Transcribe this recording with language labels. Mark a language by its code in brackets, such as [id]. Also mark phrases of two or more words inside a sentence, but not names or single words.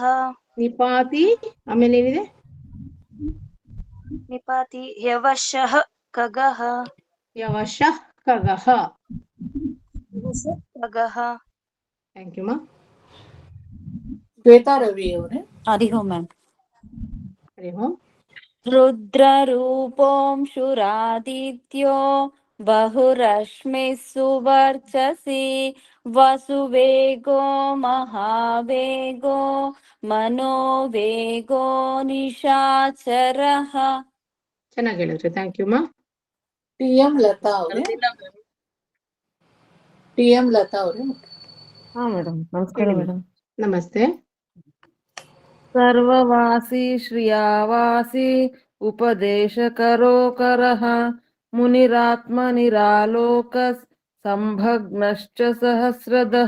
[kn] ನಿಪಾತಿ ಆಮೇಲೆ ಏನಿದೆ? [sa] ನಿಪಾತಿ ಯವಶಃ ಖಗಃ. ಯವಶಃ ಖಗಃ. ಖಗಃ. [en] thank you ma. [kn] ಶ್ವೇತಾ ರವಿ ಅವರೇ. ಹರಿ ಓಂ ಮ್ಯಾಮ್. ಹರಿ ಓಂ. [sa] रुद्ररूपोऽंशुरादित्यो बहुरश्मिः सुवर्चसि वसुवेगो महावेगो मनोवेगो निशाचरः. [kn] ಚೆನ್ನಾಗಿ ಹೇಳಿದ್ರಿ, [en] thank you [kn] ಮಾ. ಟಿ ಎಂ ಲತಾ ಅವರೇ. ಟಿ ಎಂ ಲತಾ ಅವರೇ. ಹಾ ಮೇಡಮ್, ನಮಸ್ಕಾರ ಮೇಡಮ್. ನಮಸ್ತೆ. [sa] ಸರ್ವವಾಸಿ ಶ್ರಿಯಾವಾಸಿ ಉಪದೇಶಕರೋಕರಃ ಮುನಿರಾತ್ಮ ನಿರಾಲೋಕ ಸಂಭಗ್ನಶ್ಚ ಸಹಸ್ರದಃ.